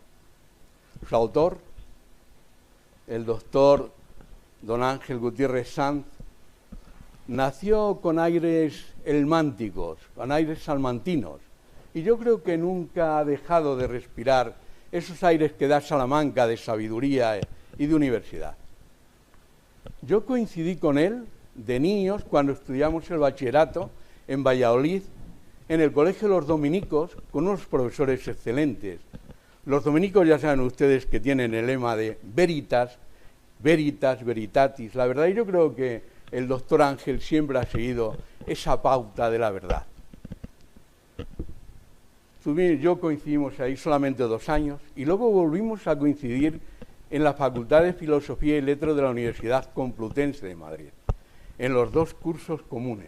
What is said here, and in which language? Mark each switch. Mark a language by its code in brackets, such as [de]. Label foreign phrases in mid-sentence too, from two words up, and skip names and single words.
[es] Su autor, el doctor don Ángel Gutiérrez Sanz, nació con aires elmánticos, con aires salmantinos, y yo creo que nunca ha dejado de respirar esos aires que da Salamanca de sabiduría y de universidad. Yo coincidí con él de niños cuando estudiamos el bachillerato en Valladolid, en el Colegio de los Dominicos, con unos profesores excelentes. Los dominicos ya saben ustedes que tienen el lema de [la] veritas, veritas, veritatis. [es] La verdad, yo creo que el doctor Ángel siempre ha seguido esa pauta de la verdad. Yo coincidimos ahí solamente 2 años y luego volvimos a coincidir en la Facultad de Filosofía y Letras de la Universidad Complutense de Madrid, en los 2 cursos comunes.